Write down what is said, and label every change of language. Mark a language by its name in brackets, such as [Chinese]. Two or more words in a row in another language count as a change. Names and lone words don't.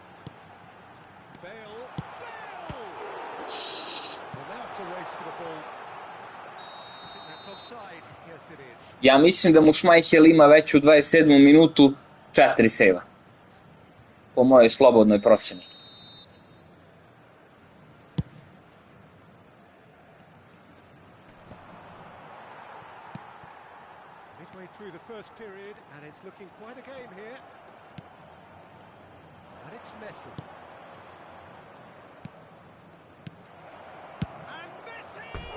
[English] Bale. Bale! Well, now it's a race for the ball. That's offside. Yes, it is. [Croatian] Ja mislim da mu Schmeichel ima već u 27. minutu 4 sejva. Po mojoj slobodnoj procjeni. [English] Midway through the first period, and it's looking quite a game here. And it's Messi. And Messi!